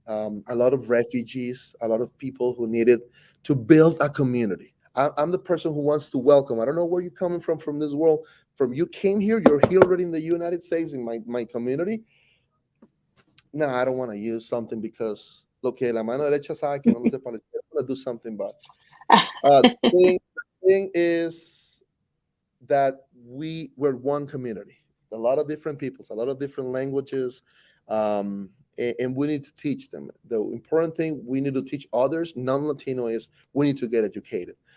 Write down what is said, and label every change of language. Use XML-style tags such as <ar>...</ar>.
<en>A lot of refugees, a lot of people who needed to build a community. I'm the person who wants to welcome. I don't know where you're coming from this world. From you came here, you're here already in the United States in my community. No, I don't want to use something because</en> <es>lo que la mano derecha sabe que no lo sepa la izquierda.</es> <en>I'm gonna do something, but uh, thing is that we're one community, a lot of different peoples, a lot of different languages, and we need to teach them. The important thing we need to teach others, non-Latino, is we need to get educated.</en>